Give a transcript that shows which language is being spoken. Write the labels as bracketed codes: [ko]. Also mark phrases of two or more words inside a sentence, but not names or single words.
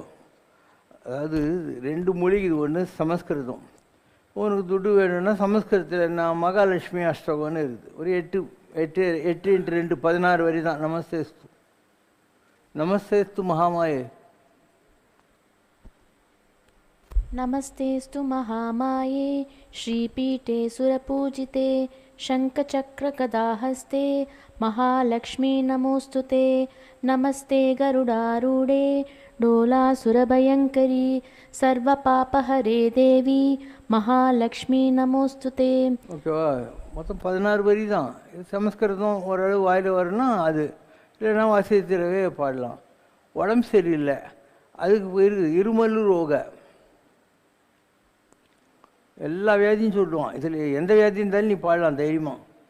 [ta] அதாவது 2 மொழி இது, ஒன்று சமஸ்கிருதம். உனக்கு துட்டு வேணும்னா சமஸ்கிருதத்தில் நான் மகாலட்சுமி அஷ்டகம்னு இருக்குது, ஒரு 8 × 2 16 வரி தான். [sa] नमस्तेऽस्तु नमस्तेऽस्तु महामाये. नमस्तेऽस्तु महामाये श्रीपीठे सुरपूजिते शङ्खचक्रगदाहस्ते महालक्ष्मी नमोऽस्तु ते नमस्ते गरुडारूढे डोलासुरभयङ्करी सर्वपापहरे देवी महालक्ष्मी नमोऽस्तु ते. [ta] ஓகேவா? மொத்தம் 16 வரி தான். சமஸ்கிருதம் ஓரளவு வாயில் வரணும்னா அது, இல்லைன்னா வசதித்திரவே பாடலாம். உடம்பு சரியில்லை, அதுக்கு போயிருக்கு இருமல் ரோக, எல்லா வியாதியும் சொல்லுவான். இதில் எந்த வியாதி இருந்தாலும் நீ பாடலாம் தைரியமாக.